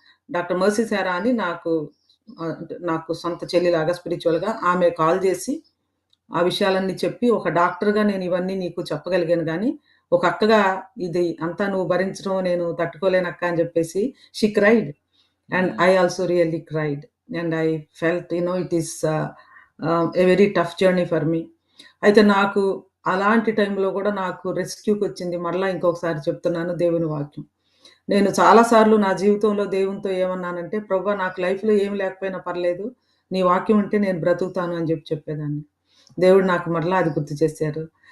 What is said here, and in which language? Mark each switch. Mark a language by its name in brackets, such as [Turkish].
[Telugu] Doctor mercy సారా అని నాకు అంటే నాకు సొంత చెల్లిలాగా స్పిరిచ్యువల్‌గా ఆమె కాల్ జేసి ఆ విషయాలన్నీ చెప్పి, ఒక డాక్టర్‌గా నేను ఇవన్నీ నీకు చెప్పగలిగాను గానీ, ఒక అక్కగా ఇది అంతా నువ్వు భరించడం నేను తట్టుకోలేనక్క అని జెప్పేసి [English] She cried. And hmm. I also really cried. And I felt, it is a very tough journey for me. [Telugu] అయితే నాకు అలాంటి టైంలో గూడా నాకు రెస్క్యూకొచ్చింది. మరలా ఇంకొకసారి చెప్తున్నాను దేవుని వాక్యం. నేను చాలా సార్లు నా జీవితంలో దేవునితో ఏమన్నానంటే, "ప్రభువా నాకు లైఫ్‌లో ఏమి లేకపోయినా పర్లేదు. నీ వాక్యం ఉంటే నేను బ్రతుకుతాను" అని చెప్పేదాన్ని. దేవుడు నాకు మరలా అది గుర్తు చేశారు.